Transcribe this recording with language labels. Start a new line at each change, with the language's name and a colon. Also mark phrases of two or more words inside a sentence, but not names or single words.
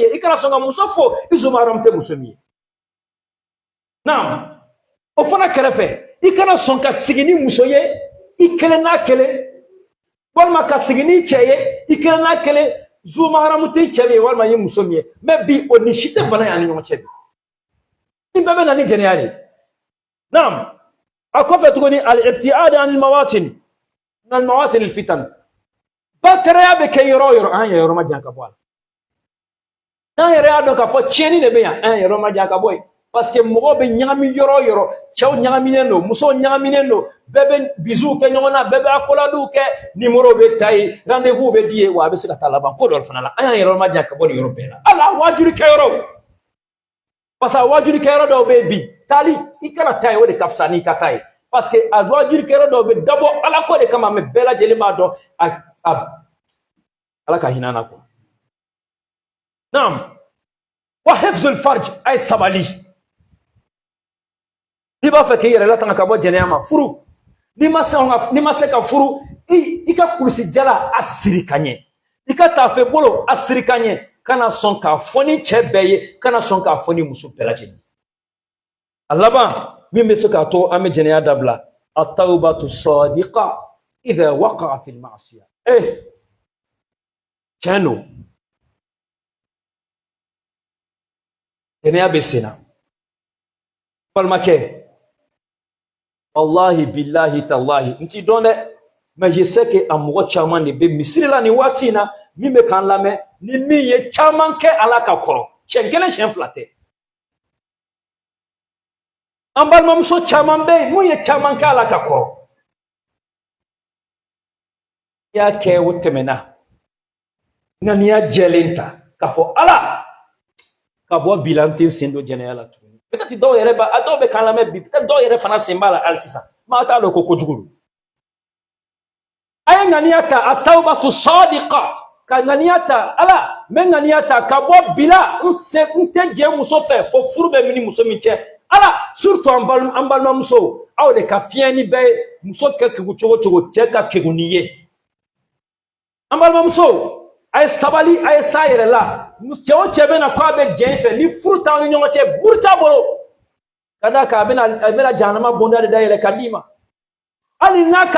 Bambara: ye i kana sɔn ka muso fo i zumaaram tɛ muso min ye naam o fana kɛrɛfɛ i kana sɔn ka sigi ni muso ye i kelen n'a kelen walima ka sigi ni cɛ ye i kelen n'a kelen zumaaram tɛ cɛ min ye walima i ye muso min ye mais bi o ni si tɛ bana ye ani ɲɔgɔn cɛ bi ni bɛɛ bɛ na ni jɛnɛya de naam a kɔfɛ tuguni
Arabic: الابتعاد عن المواطن من المواطن الفتن
Bambara: bakariya bɛ kɛ yɔrɔ o yɔrɔ an yɛrɛ yɔrɔ ma jan ka bɔ a la n'an yɛrɛ y'a dɔn k'a fɔ tiɲɛni de bɛ yan an yɛrɛ ma jan ka bɔ yen
French: parce que
Bambara: mɔgɔw bɛ ɲagami yɔrɔ o yɔrɔ cɛw ɲagaminen don musow ɲagaminen don bɛɛ bɛ bisiw kɛ ɲɔgɔn na bɛɛ bɛ akoladiw kɛ numéro bɛ ta yen rendez-vous bɛ di ye wa a bɛ se ka taa laban ko dɔ fana la an y'an yɛrɛ ma jan ka bɔ nin yɔrɔ bɛɛ la hali a wajuli kɛyɔrɔw
French: parce que
Bambara: a wajuli kɛyɔrɔ dɔw bɛ yen bi taali i kana taa yen o de ka fisa n'i ka taa ye
French: parce que
Bambara: a wajuli kɛyɔrɔ dɔw bɛ dabɔ ala ko de kama mais bɛɛ lajɛlen b'a dɔn ala ka hinɛ na quoi naam wa
Arabic: حفظ الفرج
Bambara: ay sabali n'i b'a fɛ k'i yɛrɛ latanga ka bɔ jɛnɛya ma furu n'i ma se ka furu i ka kulusi jala a siri ka ɲɛ i ka taafe bolo a siri ka ɲɛ kana sɔn k'a fɔ ni cɛ bɛɛ ye kana sɔn k'a fɔ ni muso bɛɛ lajɛlen a laban min bɛ se k'a to an bɛ jɛnɛya dabila
Arabic: التوبة صادقة إذا وقع في المعصية
Bambara: tiɲɛ don jɛnɛya bɛ sen na balimakɛ
Arabic: والله بالله تالله
Bambara: n t'i dɔn dɛ
French: mais je sais que
Bambara: a mɔgɔ caman de bɛ misiri la nin waati in na min bɛ k'an lamɛn ni min ye caman kɛ ala ka kɔrɔ siɲɛ kelen siɲɛ fila tɛ an balimamuso caman bɛ yen mun ye caman kɛ ala ka kɔrɔ n'i y'a kɛ o tɛmɛna nka n'i y'a jɛlen ta k'a fɔ ala ka bɔ bi la n tɛ sen don jɛnɛya la tuguni peut-être dɔw yɛrɛ dɔw bɛ k'an lamɛn bi peut-être dɔw yɛrɛ fana sen b'a la hali sisan maa t'a dɔn ko kojugu don a ye ŋaniya ta a
Arabic: توبة صادقة
Bambara: ka ŋaniya ta ala n bɛ ŋaniya ta ka bɔ bi la n tɛ jɛ muso fɛ fo furu bɛ min ni muso min cɛ ala surtout an balimamusow aw de ka fiɲɛ ni bɛɛ ye muso kɛ kegu cogo cogo cɛ ka kegu n'i ye an balimamusow a ye sabali a ye s'a yɛrɛ la cɛ o cɛ bɛ na k'a bɛ jɛn fɛ ni furu t'aw ni ɲɔgɔn cɛ buru t'a bolo ka d'a kan a bɛna jahanama bonda de da yɛlɛ ka d'i ma hali n'a ka